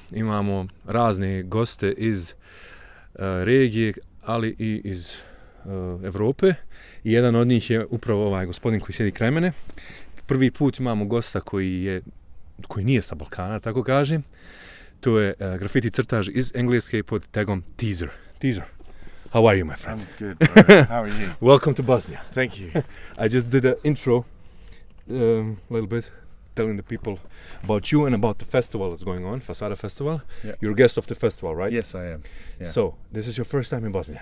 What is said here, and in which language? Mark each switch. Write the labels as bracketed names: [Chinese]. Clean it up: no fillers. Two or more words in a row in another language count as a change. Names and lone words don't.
[Bosnian] Imamo razne goste iz regije, ali i iz Evrope. I jedan od njih je upravo ovaj gospodin koji sjedi kraj mene. Prvi put imamo gosta koji nije sa Balkana, tako kažem. To je grafiti crtaž iz Engleske pod tagom Tizer. Tizer, [English] how are you, my friend? I'm good, bro. How are you? Welcome to Bosnia. Thank you. I just did an intro, a little bit, telling the people about you and about the festival that's going on, Fasada Festival. Yeah. You're a guest of the festival, right? Yes, I am. Yeah. So, this is your first time in Bosnia.